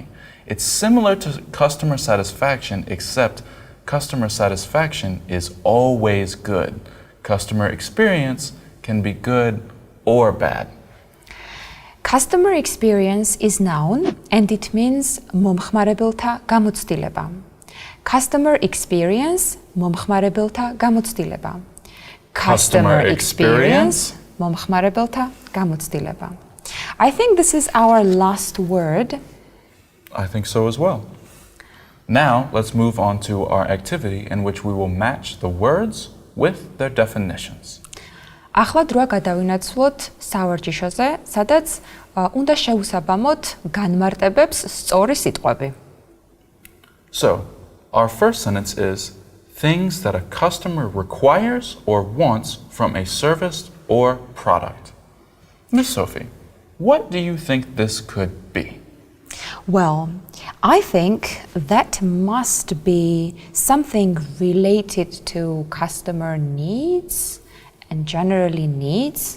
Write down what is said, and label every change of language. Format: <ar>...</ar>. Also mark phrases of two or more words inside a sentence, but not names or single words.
<en>It's similar to customer satisfaction, except customer satisfaction is always good. Customer experience can be good or bad. Customer experience is noun and it means</en> <ka>მომხმარებელთა გამოცდილება.</ka> <en>Customer experience</en> <ka>მომხმარებელთა გამოცდილება.</ka> <en>Customer experience</en> <ka>მომხმარებელთა გამოცდილება.</ka> <en>I think this is our last word. I think so as well. Now, let's move on to our activity in which we will match the words with their definitions.</en> <ka>ახლა დროა გადავინაცვლოთ სავარჯიშოზე, სადაც უნდა შევუსაბამოთ განმარტებებს სწორი სიტყვები.</ka> <en>So, our first sentence is things that a customer requires or wants from a service or product. Miss Sophie, what do you think this could be? Well, I think that must be something related to customer needs and generally needs.</en>